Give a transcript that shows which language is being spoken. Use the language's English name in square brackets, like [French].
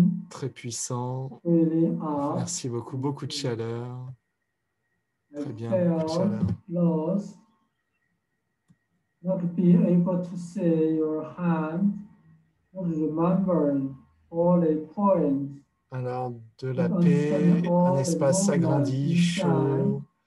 [French] Très puissant. Merci beaucoup, beaucoup de chaleur. Très bien, beaucoup de chaleur. [English] Not be able to see your hand, remembering all the points. [French] Alors, de la paix, un espace s'agrandit, chaud.